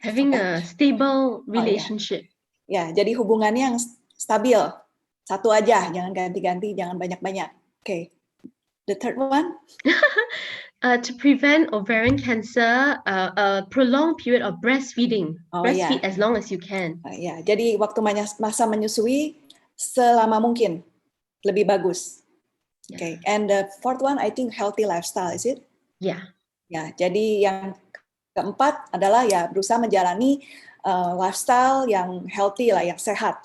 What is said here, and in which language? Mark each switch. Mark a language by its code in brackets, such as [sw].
[en] Having a stable relationship. [id] Ya, jadi hubungannya yang stabil. Satu aja, jangan ganti-ganti, jangan banyak-banyak. [en] Okay. The third one? To prevent ovarian cancer, a prolonged period of breastfeeding. Breastfeed as long as you can. [id] Ya, jadi waktu masa menyusui selama mungkin, lebih bagus. [en] Okay. And the fourth one, I think healthy lifestyle, is it? Yeah. [id] Ya, jadi yang keempat adalah ya berusaha menjalani lifestyle yang healthy lah, yang sehat.